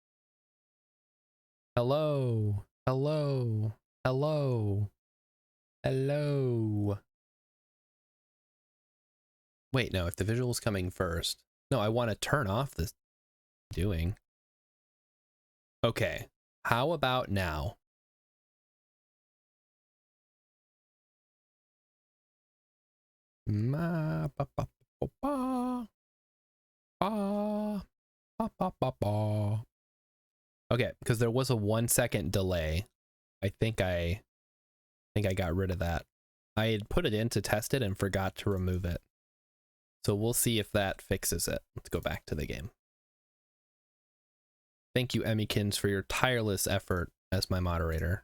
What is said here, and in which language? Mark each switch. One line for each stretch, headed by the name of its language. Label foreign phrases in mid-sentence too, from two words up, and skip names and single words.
English: Hello, hello, hello, hello. Wait, no, if the visual's coming first. No, I want to turn off this doing. Okay, how about now? Ma ba ba ba ba ba ba ba ba ba. Okay, because there was a 1 second delay. I think I got rid of that. I had put it in to test it and forgot to remove it. So we'll see if that fixes it. Let's go back to the game. Thank you, Emmykins, for your tireless effort as my moderator.